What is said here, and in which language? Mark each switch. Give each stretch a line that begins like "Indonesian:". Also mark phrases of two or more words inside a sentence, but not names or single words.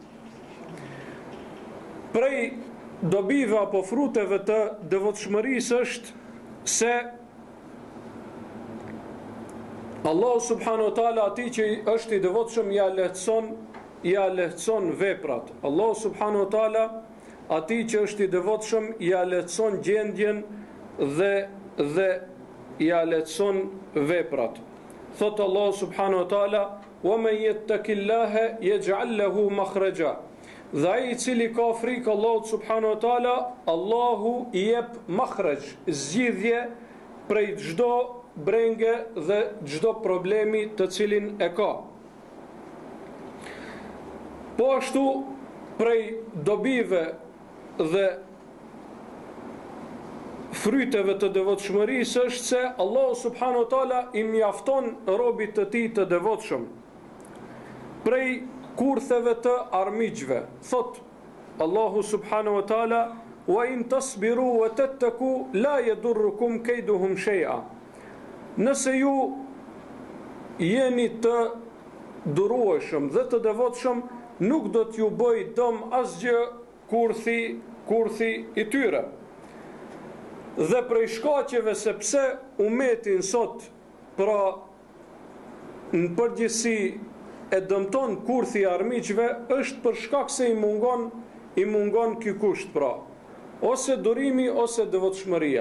Albanian: Prej dobive apo fruteve të devotshmërisë është se Allah
Arabic: سبحانه وتعالى
Albanian: atij që është i devotshëm ja lehtëson veprat. Allah
Arabic: سبحانه وتعالى
Albanian: atij që është i devotshëm ja lehtëson gjendjen dhe ja lehtëson veprat.
Arabic: Thot Allah سبحانه وتعالى: "ومن يتق الله يجعل له مخرجا."
Albanian: Dhe ai i cili ka frikë Allahut
Arabic: سبحانه وتعالى,
Albanian: Allahu i jep makhraj, zgjidhje prej çdo brenge dhe çdo problemi të cilin e ka. Po ashtu, prej dobive dhe fryteve të devotshmërisë është se Allahu
Arabic: سبحانه وتعالى
Albanian: i mjafton robit të tij të devotshëm prej kurtheve të armiqve.
Arabic: Thot Allahu سبحانه وتعالى: "وإن تصبروا وتتقوا لا يضركم كيدهم شيئا."
Albanian: Nëse ju jeni të durueshëm dhe të devotshëm, nuk do t'ju bëj dëm asgjë kurthi i tyre. Dhe prej shkaqeve se pse umetin sot, pra në përgjithësi, e dëmton kurthi i armiqve, është për shkak se i mungon ky kusht, pra ose durimi ose devotshmëria.